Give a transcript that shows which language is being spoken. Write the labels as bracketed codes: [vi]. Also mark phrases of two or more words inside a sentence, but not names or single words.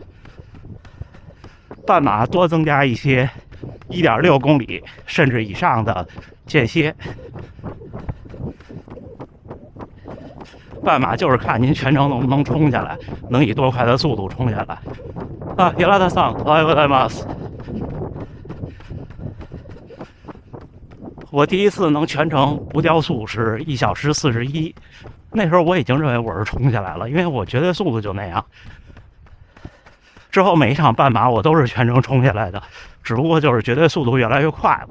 [zh] 半马多增加一些1.6公里甚至以上的间歇。半马就是看您全程能不能冲下来，能以多快的速度冲下来。啊，伊拉特桑， [ja] おはようございます。 [zh] 我第一次能全程不掉速是1小时41，那时候我已经认为我是冲下来了，因为我绝对速度就那样。之后每一场半马我都是全程冲下来的，只不过就是绝对速度越来越快了。